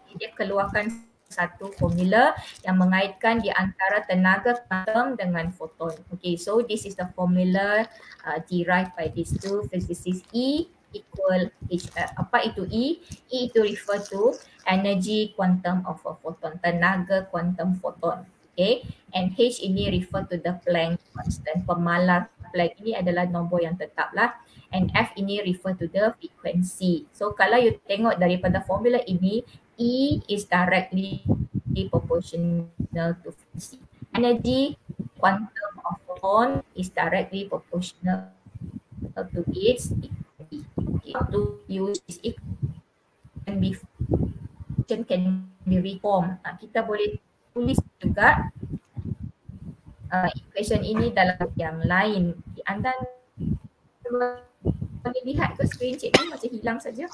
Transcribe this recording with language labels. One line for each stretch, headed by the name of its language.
Malay: Dia keluarkan satu formula yang mengaitkan di antara tenaga kuantum dengan photon.
English: Okay, so this is the formula derived by these two physicists. E equal HF.
Malay: Apa itu E? E itu
English: refer to energy quantum of a photon,
Malay: tenaga kuantum photon.
English: Okay, and H ini refer to the Planck constant.
Malay: Pemalar Planck ini adalah nombor yang tetap lah.
English: And F ini refer to the frequency. So
Malay: kalau you tengok daripada formula ini,
English: E is directly proportional to frequency. Energy quantum of photon is directly proportional to its frequency. Okay, to use this equation can be reformed.
Malay: Kita boleh tulis juga equation ini dalam yang lain. Anda boleh lihat ke skrin cikgu macam hilang saja?